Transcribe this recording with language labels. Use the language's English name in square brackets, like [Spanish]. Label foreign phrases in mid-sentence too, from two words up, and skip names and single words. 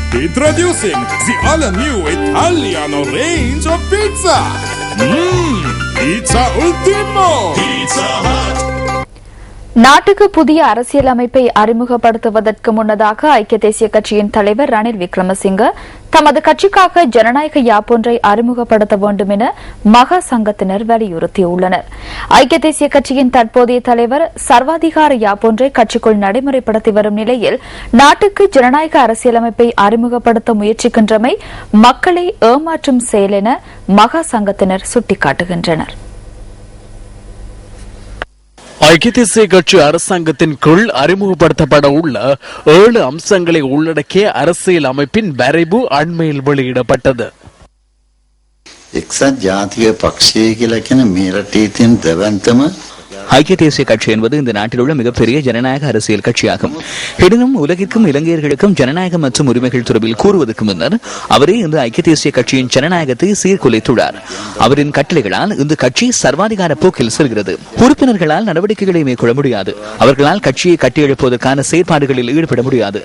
[English] Introducing the all-new Italiano range of pizza. Pizza Ultimo. Pizza Hut. [Tamil] நாட்டுக்கு புதிய அரசியலமைப்பை அறிமுகப்படுத்துவதற்கு முன்னதாக ஐக்கிய தேசிய கட்சியின் தலைவர் ரணில் விக்ரமசிங்க தமது கட்சிக்காக ஜனநாயக யாப்பொன்றை அறிமுகப்படுத்த வேண்டும் என மகா சங்கத்தினர் வலியுறுத்தியுள்ளனர். ஐக்கிய தேசிய கட்சியின் தற்போதைய தலைவர் சர்வாதிகார யாப்பொன்றை கட்சிக்குள் நடைமுறைப்படுத்தி வரும் நிலையில் நாட்டுக்கு ஜனநாயக அரசியலமைப்பை அறிமுகப்படுத்த முயற்சிக்கின்றமை மக்களை ஏமாற்றும் செயல் என மகா சங்கத்தினர் சுட்டிக்காட்டுகின்றனர். ஐக்கிய தேசிய கட்சி அரசாங்கத்தின் கீழ் அறிமுகப்படுத்தப்பட உள்ள 7 அம்சங்களை உள்ளடக்கிய அரசியல் அமைப்பின் வரைவு அண்மையில் வெளியிடப்பட்டது. [Sinhala] එක්සත් ජාතික පක්ෂය කියලා කියන මේ රටේ තියෙන දැවැන්තම [Tamil] ஐக்கிய தேசிய கட்சி என்பது இந்த நாட்டில் உள்ள மிகப்பெரிய ஜனநாயக அரசியல் கட்சியாகும். எனினும் உலகிற்கும் இலங்கையர்களுக்கும் ஜனநாயகம் மற்றும் உரிமைகள் தொடர்பில் கூறுவதற்கு முன்னர் அவரே இந்த ஐக்கிய தேசிய கட்சியின் ஜனநாயகத்தை சீர்குலைத்துள்ளார். அவரின் கட்டளைகளால் இந்த கட்சி சர்வாதிகார போக்கில் செல்கிறது. உறுப்பினர்களால் நடவடிக்கைகளை மேற்கொள்ள முடியாது. அவர்களால் கட்சியை கட்டியெழுப்பதற்கான செயற்பாடுகளில் ஈடுபட முடியாது.